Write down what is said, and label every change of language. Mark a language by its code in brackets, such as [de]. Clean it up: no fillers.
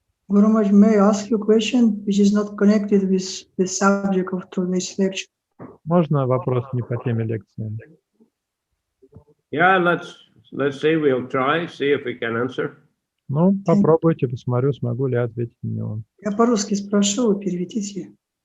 [en] Guru Maharaj, may I ask you a question which is not connected with the subject of today's lecture? [ru] Можно вопрос не по теме лекции? [en] Yeah, let's see. We'll try, see if we can answer. [ru] Ну, попробуйте, посмотрю, смогу ли ответить на него. Я по-русски спрошу, вы переведите.